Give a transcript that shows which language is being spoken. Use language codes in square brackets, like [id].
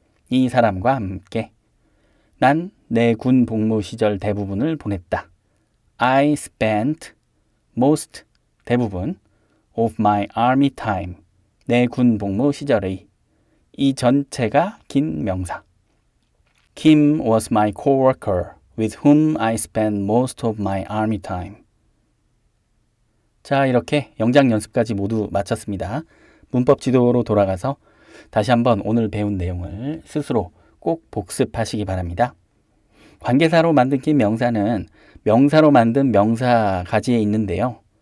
[ko] 이 사람과 함께 난 내 군 복무 시절 대부분을 보냈다. [en] I spent most 대부분 of my army time [ko] 내 군 복무 시절의 이 전체가 긴 명사. [en] Kim was my coworker with whom I spent most of my army time. [ko] 자, 이렇게 영작 연습까지 모두 마쳤습니다. 문법 지도로 돌아가서 다시 한번 오늘 배운 내용을 스스로 꼭 복습하시기 바랍니다. 관계사로 만든 긴 명사는 명사로 만든 명사 가지에 있는데요.